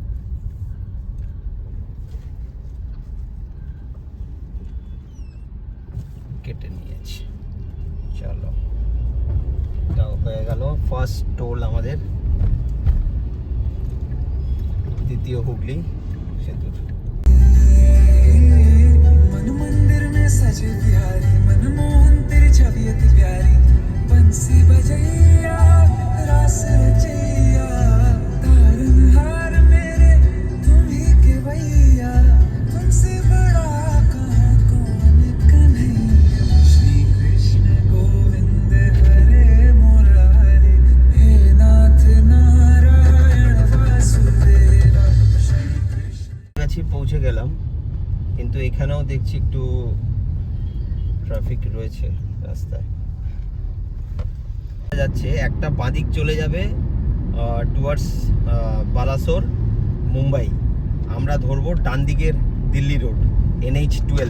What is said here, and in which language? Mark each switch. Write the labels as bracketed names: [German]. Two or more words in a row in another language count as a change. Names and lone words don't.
[Bangla] কেটে নিয়েছি, চলো। এটাও হয়ে গেল [English] first toll [Bangla] আমাদের দ্বিতীয় হুগলি সেতুর। [Hindi] मन मंदिर में सजे प्यारी मनमोहन तेरी छवि अति प्यारी बंसी बजैया रास रचैया तारनहार मेरे तुम ही के भैया तुमसे बड़ा कहाँ कौन कन्हैया श्री कृष्ण गोविंद हरे मुरारी हे नाथ नारायण वासुदेवा श्री कृष्ण। [Bangla] কাছে পৌঁছে গেলাম, কিন্তু এখানেও দেখছি একটু ট্রাফিক রয়েছে রাস্তায়। যাচ্ছে একটা বাঁদিক চলে যাবে টুয়ার্ডস বালাসোর মুম্বাই। আমরা ধরবো ডান দিকের দিল্লি রোড NH12।